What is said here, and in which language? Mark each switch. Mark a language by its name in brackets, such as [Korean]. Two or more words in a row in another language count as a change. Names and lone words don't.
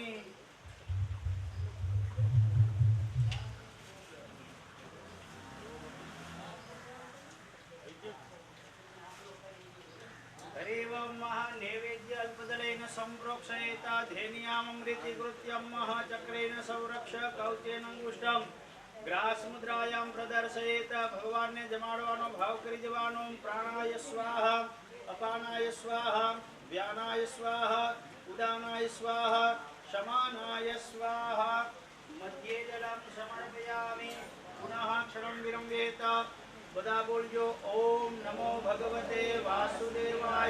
[Sanskrit] हरि ओम महानैवेद्य अल्पदलेन संप्रोक्षयेता धेनियामृतिकृत्यं महाचक्रेण संरक्ष कौचेनांगुष्ठं ग्रासमुद्रायां प्रदर्शयेत। [Gujarati] ભગવાન ને જમાડવાનો ભાવ કરી જવાનો। [Sanskrit] प्राणाय स्वाहा अपानाय स्वाहा व्यानाय स्वाहा उदानाय स्वाहा समानाय स्वाहा। मध्ये जलं समर्पयामि। पुनः क्षणं विरम्येत। [Gujarati] બધા બોલિયો [Sanskrit] ओम नमो भगवते वासुदेवाय।